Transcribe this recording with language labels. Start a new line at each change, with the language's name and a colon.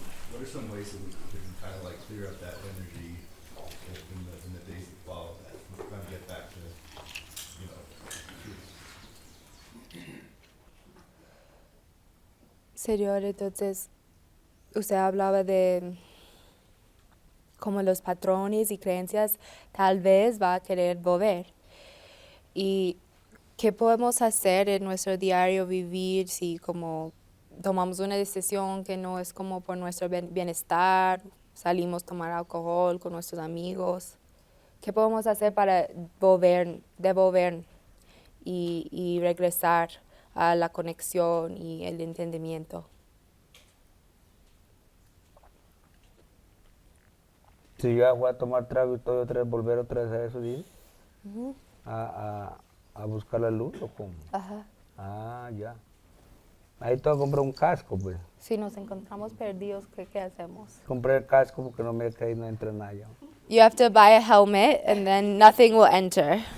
English: What are some ways that we can kind of like clear up that energy in the days that follow that, and kind of get back to truth?
Spanish: Señor, entonces, usted hablaba de como los patrones y creencias tal vez va a querer volver. ¿Y qué podemos hacer en nuestro diario vivir si como tomamos una decisión que no es como por nuestro bienestar, salimos a tomar alcohol con nuestros amigos? ¿Qué podemos hacer para devolver y regresar a la conexión y el entendimiento? Si yo voy a tomar trago y todo otra vez, volver otra vez a eso, ¿sí? Ujú. A buscar la luz, ¿o cómo? Ajá. Ah, ya. Ahí tengo que comprar un casco, pues. Si nos encontramos perdidos, ¿qué hacemos? Compré el casco porque no me que ahí no entra nada ya.
English: You have to buy a helmet and then nothing will enter.